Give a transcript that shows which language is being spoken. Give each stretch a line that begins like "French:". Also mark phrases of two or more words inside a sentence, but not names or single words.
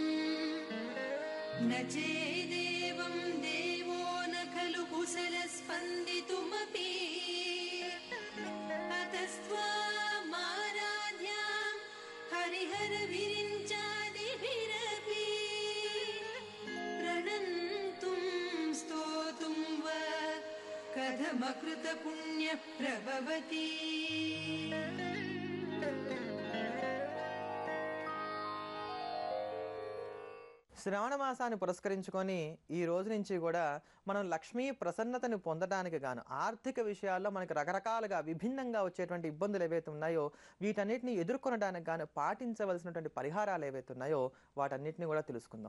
Sanskrit: न चेदेवं देवो न खलु कुशलस्पन्दितुमपि अतस्त्वामाराध्यां हरिहरविरिञ्चादिभिरपि प्रणन्तुं स्तोतुं वा कथमकृतपुण्यः प्रभवति.
Telugu: శ్రావణ మాసాన్ని పురస్కరించుకొని ఈ రోజు నుంచి కూడా మనం లక్ష్మీ ప్రసన్నతను పొందడానికి గాను ఆర్థిక విషయాల్లో మనకు రకరకాలుగా విభిన్నంగా వచ్చేటువంటి ఇబ్బందులు ఏవైతే ఉన్నాయో వీటన్నిటిని ఎదుర్కొనడానికి గాను పాటించవలసినటువంటి పరిహారాలు ఏవైతే ఉన్నాయో వాటన్నిటిని కూడా తెలుసుకుందాం.